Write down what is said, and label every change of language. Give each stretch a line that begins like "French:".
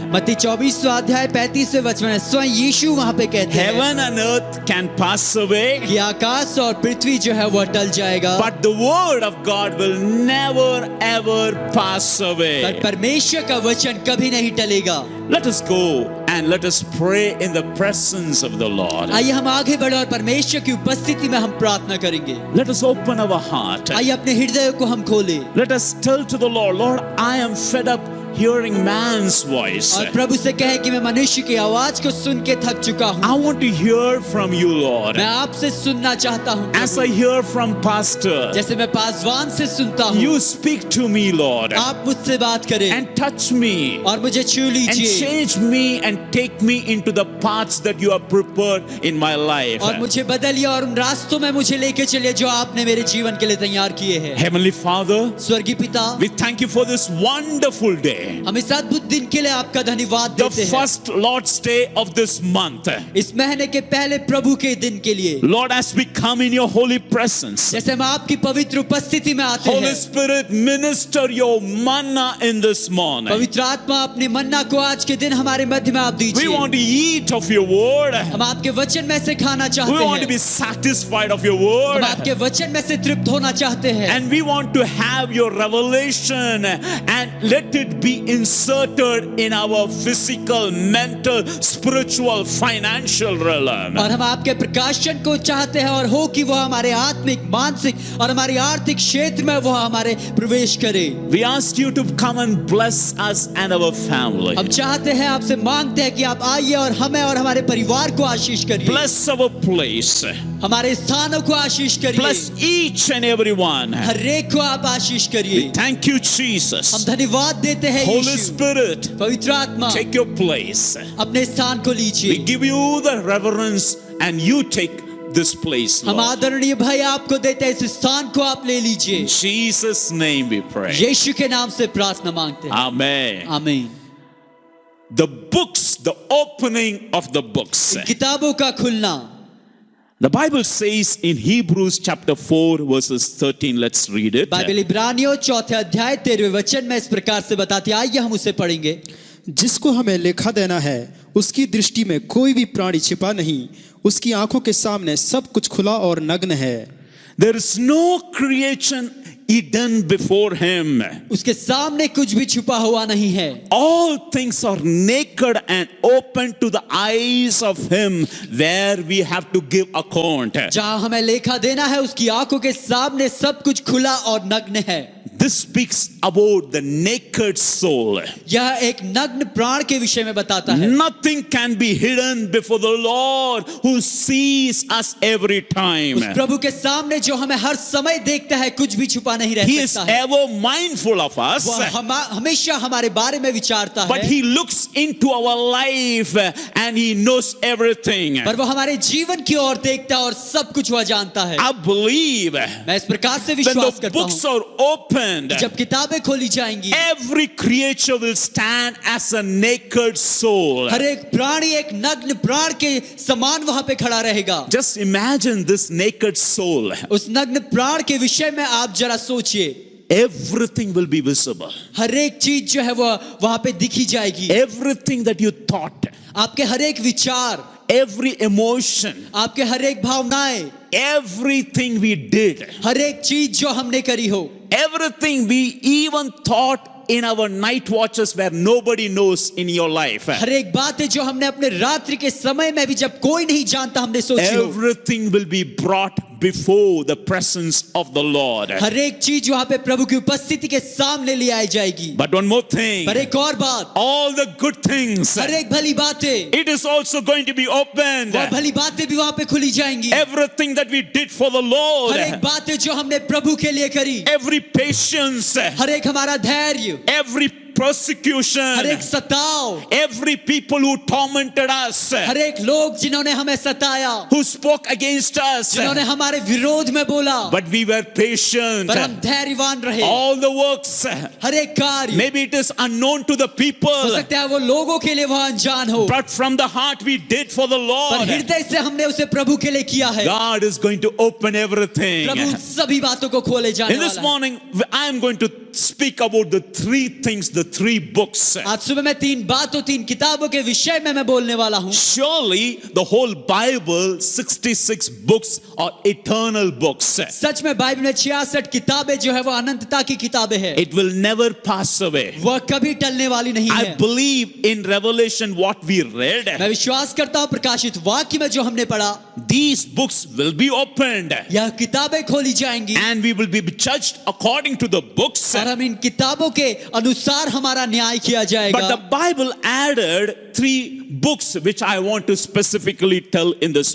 Hindi: मत्ती 24वां अध्याय 35वें वचन में स्वयं यीशु वहां पे कहते हैं
English: Heaven and earth can pass away,
Hindi: कि आकाश और पृथ्वी जो है वो टल जाएगा,
English: but the word of God will never ever pass
Hindi: पर
English: away.
Hindi: परमेश्वर का वचन कभी नहीं टलेगा।
English: Let us go and let us pray in the presence of the Lord.
Hindi: आइए हम आगे बढ़े और परमेश्वर की उपस्थिति में हम प्रार्थना करेंगे।
English: Let us open our heart.
Hindi: आइए अपने हृदय को हम खोलें
English: Let us tell to the Lord, Lord, I am fed up hearing man's voice.
Hindi: और प्रभु से कहे कि मैं मनुष्य की आवाज को सुन के थक चुका हूँ।
English: I want to hear from you, Lord.
Hindi: मैं आपसे सुनना चाहता हूँ
English: As
Hindi: Prabhu.
English: I hear from pastor,
Hindi: जैसे मैं पासवान से सुनता हूँ,
English: you speak to me, Lord,
Hindi: आप मुझसे बात करें
English: and touch me
Hindi: और मुझे छू
English: and
Hindi: लीजिए
English: change me and take me into the paths that you have prepared in my life.
Hindi: और मुझे बदलिए और उन रास्तों में मुझे लेके चलिए जो आपने मेरे जीवन के लिए तैयार किए हैं।
English: Heavenly Father,
Hindi: स्वर्गीय पिता,
English: we thank you for this wonderful day,
Hindi: हम इस अद्भुत दिन के लिए आपका धन्यवाद
English: the
Hindi: देते हैं।
English: first Lord's Day of this month.
Hindi: इस महीने के पहले प्रभु के दिन के लिए
English: Lord, as we come in your holy presence,
Hindi: जैसे हम आपकी पवित्र उपस्थिति में आते
English: Holy
Hindi: हैं,
English: Spirit, minister your manna in this morning.
Hindi: पवित्र आत्मा अपने मन्ना को आज के दिन हमारे मध्य में आप
English: We
Hindi: दीजिए।
English: want to eat of your word.
Hindi: हम आपके वचन में से खाना
English: We
Hindi: चाहते
English: want to be satisfied of your word.
Hindi: हम आपके वचन में से तृप्त होना चाहते हैं
English: And we want to have your revelation and let it be inserted in our physical, mental, spiritual, financial realm.
Hindi: और हम आपके प्रकाशन को चाहते हैं और हो कि वो हमारे आत्मिक, मानसिक और हमारे आर्थिक क्षेत्र में वो हमारे प्रवेश करे।
English: We ask you to come and bless us and our family.
Hindi: हम चाहते हैं, आपसे मांगते हैं कि आप आइए और हमें और हमारे परिवार को आशीष करिए,
English: Bless our place.
Hindi: हमारे स्थानों को आशीष करिए,
English: Bless each and every one.
Hindi: हर एक को आप आशीष करिए।
English: Thank you,
Hindi: हम
English: Jesus.
Hindi: धन्यवाद देते हैं
English: Holy
Hindi: यीशु।
English: Spirit,
Hindi: पवित्र आत्मा
English: take your place.
Hindi: अपने स्थान को
English: We
Hindi: लीजिए।
English: give you the reverence and you take this place,
Hindi: हम
English: Lord.
Hindi: आदरणीय भाई आपको देते हैं, इस स्थान को आप ले लीजिए।
English: In Jesus' name we pray.
Hindi: यीशु के नाम से प्रार्थना मांगते हैं,
English: Amen.
Hindi: आमीन।
English: The books, the opening of the books.
Hindi: किताबों का खुलना,
English: The Bible says in Hebrews chapter 4 verses 13, let's read it.
Hindi: Bible इब्रानियों 4 अध्याय 13वें वचन में इस प्रकार से बताती है, आइए हम उसे पढ़ेंगे। जिसको हमें लेखा देना है उसकी दृष्टि में कोई भी प्राणी छिपा नहीं, उसकी आंखों के सामने सब कुछ खुला और नग्न है।
English: There is no creation hidden before him.
Hindi: उसके सामने कुछ भी छुपा हुआ नहीं है।
English: All things are naked and open to the eyes of him where we have to give account.
Hindi: जहां हमें लेखा देना है उसकी आंखों के सामने सब कुछ खुला और नग्न है।
English: This speaks about the naked soul.
Hindi: यह एक नग्न प्राण के विषय में बताता है।
English: Nothing can be hidden before the Lord who sees us every time.
Hindi: उस प्रभु के सामने जो हमें हर समय देखता है, कुछ भी छुपा नहीं रह
English: He is
Hindi: सकता है।
English: ever mindful of us.
Hindi: वह हमेशा हमारे बारे में विचारता
English: But
Hindi: है,
English: he looks into our life and he knows everything.
Hindi: पर वो हमारे जीवन की ओर देखता है और सब कुछ वह जानता है।
English: I believe
Hindi: मैं इस प्रकार से
English: when
Hindi: विश्वास
English: the
Hindi: करता
English: books
Hindi: हूँ,
English: are opened,
Hindi: जब किताबें खोली जाएंगी,
English: every creature will stand as a naked soul.
Hindi: हर एक प्राणी एक नग्न प्राण के समान वहां पे खड़ा रहेगा।
English: Just imagine this naked soul.
Hindi: उस नग्न प्राण के विषय में आप जरा सोचिए,
English: Everything will be visible.
Hindi: हर एक चीज जो है वह वहां पे दिखी जाएगी।
English: Everything that you thought,
Hindi: आपके हर एक विचार,
English: every emotion,
Hindi: आपके हर एक भावनाएं,
English: everything we did,
Hindi: हर एक चीज जो हमने करी हो,
English: everything we even thought in our night watches where nobody knows in your life,
Hindi: हर एक बात है जो हमने अपने रात्रि के समय में भी जब कोई नहीं जानता हमने सोची हो,
English: everything will be brought before the presence of the Lord.
Hindi: हर एक चीज वहां पे प्रभु की उपस्थिति के सामने ले आई जाएगी।
English: But one more thing,
Hindi: पर एक और बात,
English: all the good things,
Hindi: हर एक भली बातें,
English: it is also going to be opened.
Hindi: वह भली बातें भी वहां पे खुली जाएंगी।
English: Everything that we did for the Lord,
Hindi: हर एक बातें जो हमने प्रभु के लिए करी,
English: every patience,
Hindi: हर एक हमारा धैर्य,
English: every persecution,
Hindi: हर एक सताव,
English: every people who tormented us,
Hindi: हर एक लोग जिन्होंने हमें सताया,
English: who spoke against us,
Hindi: जिन्होंने हमारे विरोध में बोला,
English: but we were patient.
Hindi: पर हम धैर्यवान रहे।
English: All the works,
Hindi: हर एक कार्य,
English: maybe it is unknown to the
Hindi: हो
English: people,
Hindi: सकता है वो लोगों के लिए वह अनजान हो,
English: but from the heart we did for the
Hindi: पर
English: Lord.
Hindi: हृदय से हमने उसे प्रभु के लिए किया है।
English: God is going to open everything.
Hindi: प्रभु सभी बातों को खोले जाने
English: In this
Hindi: वाला है।
English: morning, I am going to speak about the three things, the three books.
Hindi: आज सुबह मैं तीन बातों, तीन किताबों के विषय में मैं बोलने वाला हूँ।
English: Surely the whole Bible, 66 books, are eternal books.
Hindi: सच में बाइबल में 66 किताबें जो है वो अनंतता की किताबें हैं।
English: It will never pass away.
Hindi: वह कभी टलने वाली नहीं
English: I
Hindi: है।
English: believe in Revelation what we read.
Hindi: मैं विश्वास करता हूँ प्रकाशित वाक्य में जो हमने पढ़ा,
English: These books will be opened
Hindi: यह किताबें खोली जाएंगी
English: and we will be judged according to the books.
Hindi: और हम इन किताबों के अनुसार हमारा न्याय किया
English: But
Hindi: जाएगा।
English: the Bible added 3 books which I want to specifically tell in this